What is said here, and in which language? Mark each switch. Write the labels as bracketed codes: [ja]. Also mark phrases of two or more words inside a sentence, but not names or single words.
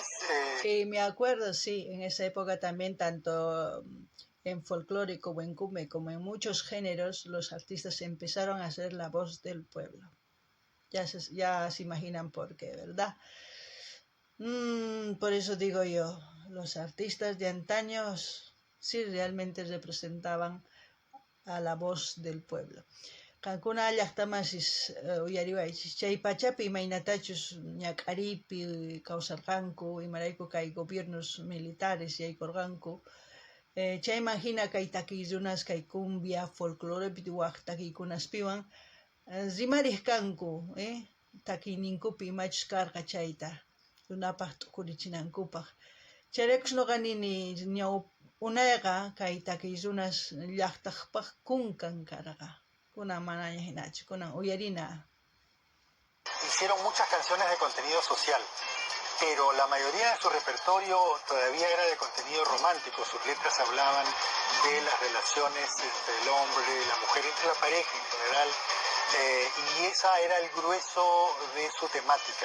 [es] Y me acuerdo, sí, en esa época también, tanto en folclore como en cumbia, como en muchos géneros, los artistas empezaron a ser la voz del pueblo. Ya se imaginan por qué, ¿verdad? Por eso digo yo, los artistas de antaño sí realmente representaban a la voz del pueblo. [qu] Kankuna llaqtamasis uyariwaychis chaypachapi imaynatachus ñak'aripi kawsarqanku imarayku kay [es] gobiernos militares [qu] yaykurqanku chayman hina kay takiy kay cumbia folclorepi waq takiykunaspiwan rimariq kanku takiyninkupi imachus karqa chayta runapaq t'ukurichinankupaq chayraykush nuqa nini unayqa kay takiy runas llaqtaqpaq kunkan karqa. [es] Hicieron muchas canciones de contenido social, pero la mayoría de su repertorio todavía era de contenido romántico. Sus letras hablaban de las relaciones entre el hombre, la mujer, entre la pareja en general, y esa era el grueso de su temática.